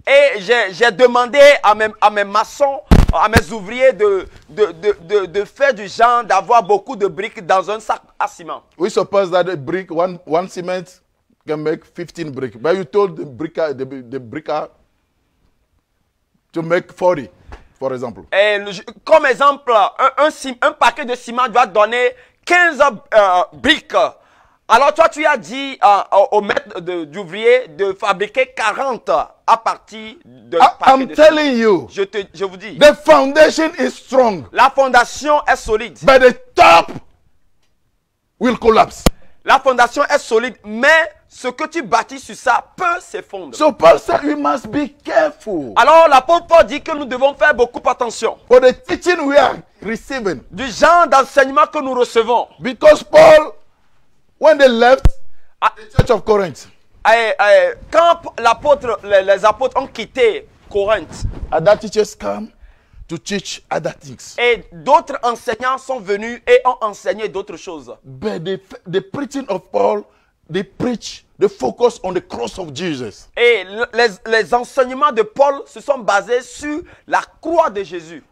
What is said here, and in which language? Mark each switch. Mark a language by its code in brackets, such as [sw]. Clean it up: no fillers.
[fr] et j'ai demandé à mes maçons, à mes ouvriers de faire du genre, d'avoir beaucoup de briques dans un sac à ciment. [en] We suppose that a brick, one cement can make 15 bricks. But you told the bricker to make 40, for example. [fr] Et comme exemple, un paquet de ciment doit donner 15 briques. Alors toi, tu as dit au maître d'ouvrier de fabriquer 40 à partir de paquets [en] I'm [fr] de [en] telling you, [fr] ciment. Je vous dis, [en] the foundation is strong, [fr] la fondation est solide. [en] but the top will collapse. [fr] La fondation est solide, mais ce que tu bâtis sur ça peut s'effondrer. [en] So Paul said we must be careful [fr] Alors l'apôtre Paul dit que nous devons faire beaucoup attention [en] for the teaching we are receiving. [fr] du genre d'enseignement que nous recevons. [en] Because Paul, when they left the church of Corinth, [fr] Quand les apôtres ont quitté Corinthe, [en] other teachers come to teach other things. [fr] et d'autres enseignants sont venus et ont enseigné d'autres choses. [en] But the preaching of Paul, they focus on the cross of Jesus. [fr] Et les enseignements de Paul se sont basés sur la croix de Jésus.